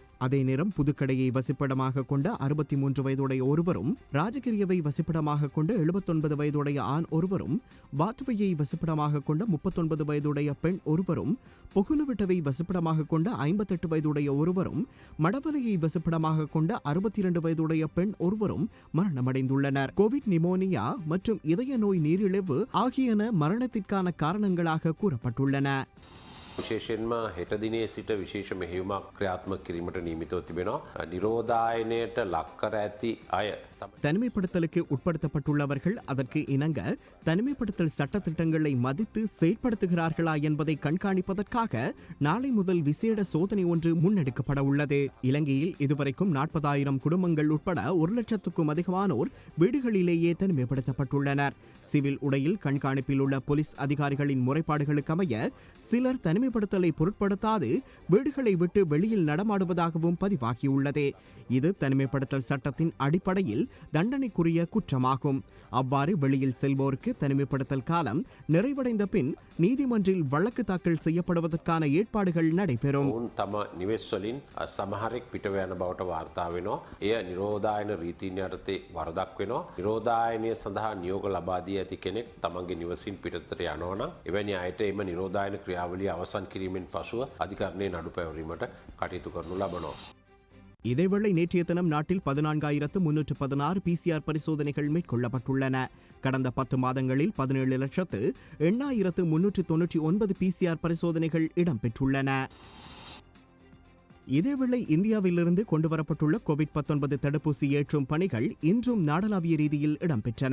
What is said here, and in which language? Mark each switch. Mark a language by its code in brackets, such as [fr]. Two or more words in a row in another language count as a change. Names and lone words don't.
[ta] அதே நேரம் புதுக்கடையை வசிப்பிடமாக கொண்ட 63 வயதுடைய ஒருவரும், ராஜகிரியவை வசிப்பிடமாக கொண்ட 79 வயதுடைய ஆண் ஒருவரும், வாத்துவையை வசிப்பிடமாக கொண்ட 39 வயதுடைய பெண் ஒருவரும், பொகுலுவிட்டவை வசிப்பிடமாக கொண்ட 58 வயதுடைய ஒருவரும், மடவலையை வசிப்பிடமாக கொண்ட 62 வயதுடைய பெண் ஒருவரும் மரணமடைந்துள்ளனர். கோவிட் நிமோனியா மற்றும் இதய நோய் நீரிழிவு ஆகியன மரணத்திற்கான காரணங்களாக கூறப்பட்டுள்ளன. [si] විශේෂයෙන්ම හෙට දිනේ සිට විශේෂ මෙහෙයුමක් ක්‍රියාත්මක කිරීමට නියමිතව තිබෙනවා. නිරෝධායනයට ලක්කර ඇති අය [ta] தனிமைப்படுத்தலுக்கு உட்படுத்தப்பட்டுள்ளவர்கள் அதற்கு இணங்க தனிமைப்படுத்தல் சட்டத்திட்டங்களை மதித்து செயற்படுத்துகிறார்களா என்பதை கண்காணிப்பதற்காக நாளை முதல் விசேட சோதனை ஒன்று முன்னெடுக்கப்பட உள்ளது. இலங்கையில் இதுவரைக்கும் 40,000 குடும்பங்கள் உட்பட 1,00,000க்கும் அதிகமானோர் வீடுகளிலேயே தனிமைப்படுத்தப்பட்டுள்ளனர். சிவில் உடையில் கண்காணிப்பில் உள்ள போலீஸ் அதிகாரிகளின் முறைப்பாடுகளுக்கு அமைய சிலர் தனிமைப்படுத்தலை பொருட்படுத்தாது வீடுகளை விட்டு வெளியில் நடமாடுவதாகவும் பதிவாகியுள்ளது. இது தனிமைப்படுத்தல் சட்டத்தின் அடிப்படையில் தண்டனைக்குரிய குற்றமாகும். அவ்வாறு வெளியில் செல்வோருக்கு தனிமைப்படுத்தல் காலம் நிறைவடைந்த பின் நீதிமன்றில் வழக்கு தாக்கல் செய்யப்படுவதற்கான ஏற்பாடுகள் நடைபெறும். [si] තම නිවෙස්වලින් සමහරෙක් පිටව යන බවට වාර්තා වෙනවා. එය නිරෝධායන රීතීන් යටතේ වරදක් වෙනවා. නිරෝධායනය සඳහා නියෝග ලබා දී ඇති කෙනෙක් තමන්ගේ නිවසින් පිටතට යනවා නම් එවැනි අයට එම නිරෝධායන ක්‍රියාවලිය අවසන් කිරීමෙන් පසුව අධිකරණයේ නඩු පැවරීමට කටයුතු කරනු ලබනවා. [ta] இதேவேளை நேற்றைய தினம் நாட்டில் 14,316 PCR பரிசோதனைகள் மேற்கொள்ளப்பட்டுள்ளன. கடந்த 10 மாதங்களில் 17,08,399 PCR பரிசோதனைகள் இடம்பெற்றுள்ளன. இதேவேளை இந்தியாவிலிருந்து கொண்டுவரப்பட்டுள்ள கோவிட்-19 தடுப்பூசி ஏற்றும் பணிகள் இன்றும் நாடளாவிய ரீதியில் இடம்பெற்றன.